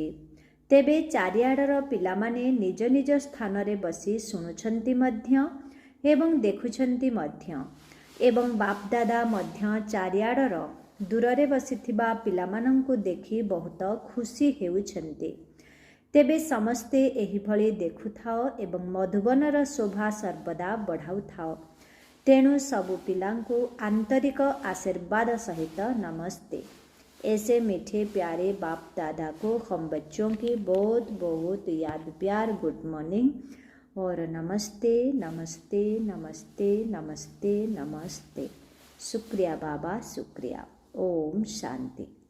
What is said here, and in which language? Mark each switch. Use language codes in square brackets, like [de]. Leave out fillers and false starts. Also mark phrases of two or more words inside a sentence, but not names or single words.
[or] ତେବେ ଚାରିଆଡ଼ର ପିଲାମାନେ ନିଜ ନିଜ ସ୍ଥାନରେ ବସି ଶୁଣୁଛନ୍ତି ମଧ୍ୟ ଏବଂ ଦେଖୁଛନ୍ତି ମଧ୍ୟ, ଏବଂ ବାପଦାଦା ମଧ୍ୟ ଚାରିଆଡ଼ର ଦୂରରେ ବସିଥିବା ପିଲାମାନଙ୍କୁ ଦେଖି ବହୁତ ଖୁସି ହେଉଛନ୍ତି। ତେବେ ସମସ୍ତେ ଏହିଭଳି ଦେଖୁଥାଅ ଏବଂ ମଧୁବନର ଶୋଭା ସର୍ବଦା ବଢ଼ାଉଥାଅ। ତେଣୁ ସବୁ ପିଲାଙ୍କୁ ଆନ୍ତରିକ ଆଶୀର୍ବାଦ ସହିତ ନମସ୍ତେ। [hi] ऐसे मीठे प्यारे बाप दादा को हम बच्चों की बहुत बहुत याद प्यार [en] good morning [hi] और नमस्ते नमस्ते नमस्ते नमस्ते नमस्ते। शुक्रिया बाबा, शुक्रिया। ओम शांति।